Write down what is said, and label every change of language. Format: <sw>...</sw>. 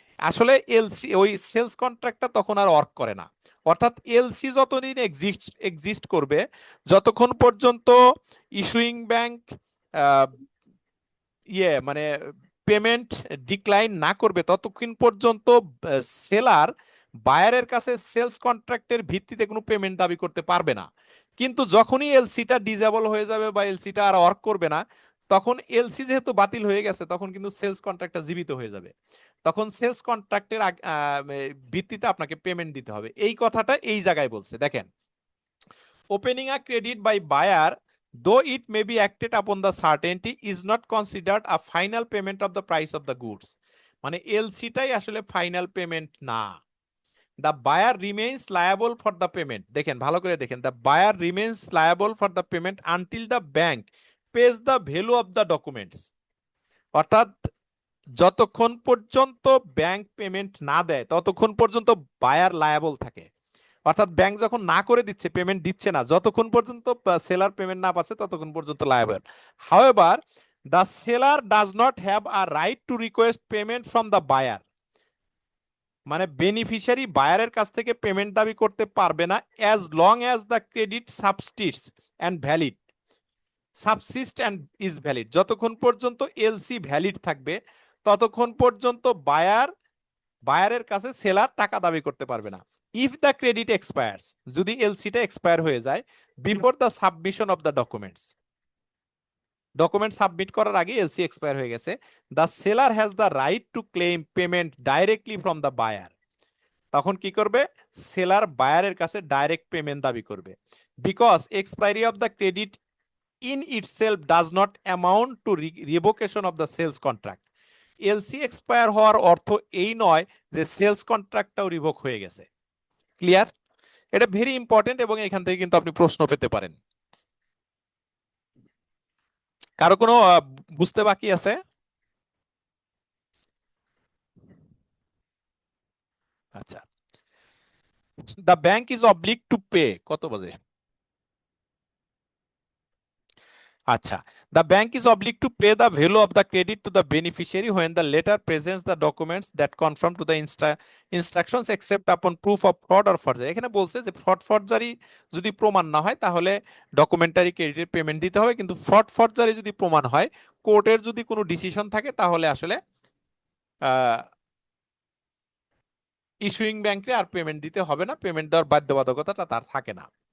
<bn>আসলে এলসি ওই সেলস কন্ট্রাক্টটা তখন আর ওয়ার্ক করে না, অর্থাৎ এলসি যতদিন এক্সিস্ট করবে, যতক্ষণ পর্যন্ত ইস্যুইং ব্যাংক মানে পেমেন্ট ডিক্লাইন না করবে, ততক্ষণ পর্যন্ত সেলার বায়ারের কাছে সেলস কন্ট্রাক্টের ভিত্তিতে কোনো পেমেন্ট দাবি করতে পারবে না। কিন্তু যখনই এলসিটা ডিজেবল হয়ে যাবে বা এলসিটা আর ওয়ার্ক করবে না, তখন এলসি যেহেতু বাতিল হয়ে গেছে, তখন কিন্তু সেলস কন্ট্রাক্টটা জীবিত হয়ে যাবে, তখন সেলস কন্ট্রাক্টের ভিত্তিতে আপনাকে পেমেন্ট দিতে হবে। এই কথাটা এই জায়গায় বলছে, দেখেন,</bn> <en>opening a credit by buyer though it may be acted upon the certainty is not considered a final payment of the price of the goods,</en> <bn>মানে এলসিটাই আসলে ফাইনাল পেমেন্ট না।</bn> <en>the buyer remains liable for the payment,</en> <bn>দেখেন ভালো করে দেখেন,</bn> <en>the buyer remains liable for the payment until the bank pays the value of the documents, অর্থাৎ</en> <bn>যতক্ষণ পর্যন্ত ব্যাংক পেমেন্ট না দেয় ততক্ষণ পর্যন্ত বায়ার লায়াবল থাকে। অর্থাৎ ব্যাংক যখন না করে দিচ্ছে, পেমেন্ট দিচ্ছে না, যতক্ষণ পর্যন্ত সেলার পেমেন্ট না পাচ্ছে ততক্ষণ পর্যন্ত liable.</bn> <en>However the seller does not have a right to request payment from the buyer.</en> <bn>মানে বেনিফিশিয়ারি বায়ারের কাছ থেকে পেমেন্ট দাবি করতে পারবে না</bn> <en>As long as the credit subsists and valid. Subsist and is valid,</en> <bn>যতক্ষণ পর্যন্ত এলসি ভ্যালিড থাকবে ততক্ষণ পর্যন্ত বায়ারের কাছে সেলার টাকা দাবি করতে পারবে না।</bn> <en>if the credit expires,</en> <bn>যদি এলসিটা এক্সপায়ার হয়ে যায়</bn> <en>before the submission of the documents,</en> <bn>document submit করার আগে এলসি এক্সপায়ার হয়ে গেছে,</bn> <en>The seller has the right to claim payment directly from the buyer.</en> <bn>তখন কি করবে? সেলার বায়ারের কাছে ডাইরেক্ট পেমেন্ট দাবি করবে।</bn> <en>Because expiry of the credit in itself does not amount to revocation of the sales contract.</en> <bn>LC expire হওয়ার অর্থ এই নয় যে সেলস কন্ট্রাক্টটাও রিভোক হয়ে গেছে। ক্লিয়ার? এটা ভেরি ইম্পর্টেন্ট এবং এখান থেকে কিন্তু আপনি প্রশ্ন পেতে পারেন। কারো কোনো বুঝতে বাকি আছে?</bn> <en>আচ্ছা, the bank is obliged to pay,</en> <bn>কত বাজে?</bn> <en>আচ্ছা, the bank is obliged to pay the value of the credit to the beneficiary when the letter presents the documents that conform to the instructions except upon proof of fraud or forgery.</en> <bn>এখানে বলছে যে fraud forgery যদি প্রমাণ না হয় তাহলে documentary ক্রেডিটের payment দিতে হবে, কিন্তু ফ্রড ফরজারি যদি প্রমাণ হয়, কোর্টের যদি কোনো ডিসিশন থাকে তাহলে আসলে ইস্যুইং ব্যাংকে আর পেমেন্ট দিতে হবে না, পেমেন্ট দেওয়ার বাধ্যবাধকতাটা তার থাকে না।</bn>